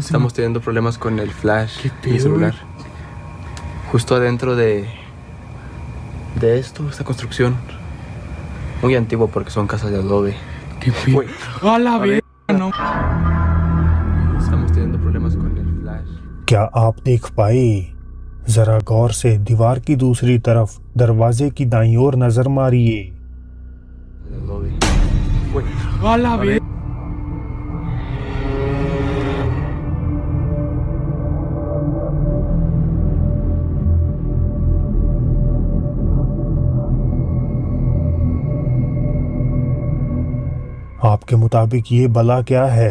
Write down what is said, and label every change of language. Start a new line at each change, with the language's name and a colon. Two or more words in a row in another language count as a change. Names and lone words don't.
Spanish: Estamos teniendo problemas con el flash ¿Qué de mi pedo, celular. Justo adentro de esta construcción. Muy antiguo porque son casas de adobe. ¿Qué pedo? Güey. ¡A la verga! No. Estamos teniendo problemas con el flash.
Hindi: क्या आप देख पाए? जरा गौर से दीवार की दूसरी तरफ दरवाजे की दाईं ओर नजर मारिए।
Spanish: De adobe. Güey. ¡A la verga!
Hindi: आपके मुताबिक ये बला क्या है?